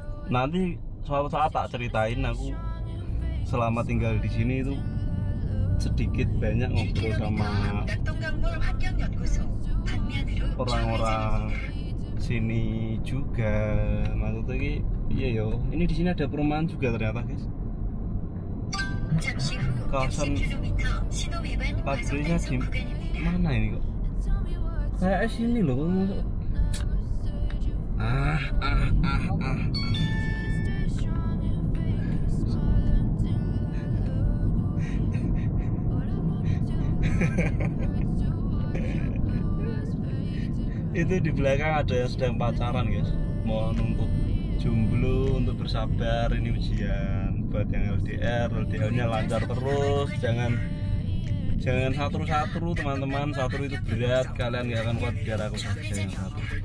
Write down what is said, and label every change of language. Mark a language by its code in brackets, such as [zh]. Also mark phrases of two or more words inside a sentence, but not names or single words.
[id] Nanti suatu saat tak ceritain aku selama tinggal di sini itu sedikit banyak ngobrol sama orang-orang sini juga. Maksudnya Iya yo, ini di sini ada perumahan juga ternyata guys. [ko] 잠시 후 [id] kawasan [ko] 60km 신호 위반 [id] pabriknya [ko] 과속 [id] di [ko] 단속 구간입니다. [id] mana ini kok? Kayak sini loh. Ah. Itu di belakang ada yang sedang pacaran guys, mau nuntut jomblo untuk bersabar, ini ujian buat yang LDR-nya lancar terus, jangan satu teman-teman, satu itu berat, kalian nggak akan kuat, biar aku saja yang satu.